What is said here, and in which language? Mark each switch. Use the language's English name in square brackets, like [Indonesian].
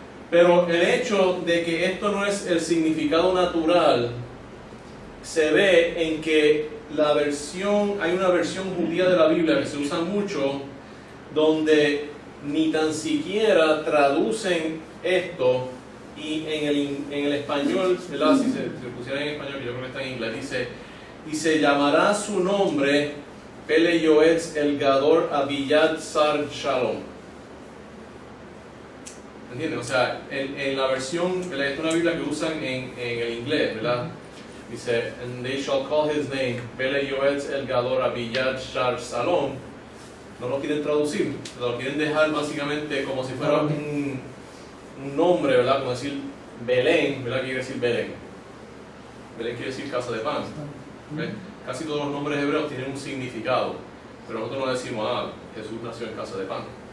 [Spanish] Pero el hecho de que esto no es el significado natural se ve en que hay una versión judía de la Biblia que se usa mucho, donde ni tan siquiera traducen esto, y en el español, ¿verdad?, si se pusiera en español, que yo creo que está en inglés, dice: y se llamará su nombre Pele Yoetz El Gador Abiyad Sar Shalom. ¿Entienden? O sea, en la versión, ¿verdad?, es una Biblia que usan en el inglés, ¿verdad? [English] Dice: and they shall call his name Pele Yoetz El Gador Abiyad Sar Shalom. [Spanish] No lo quieren traducir, lo quieren dejar básicamente como si fuera un nombre, ¿verdad? Como decir Belén, ¿verdad? ¿Qué quiere decir Belén? Belén quiere decir casa de pan. ¿Ves? Casi todos los nombres hebreos tienen un significado, pero nosotros no decimos: Jesús nació en casa de pan.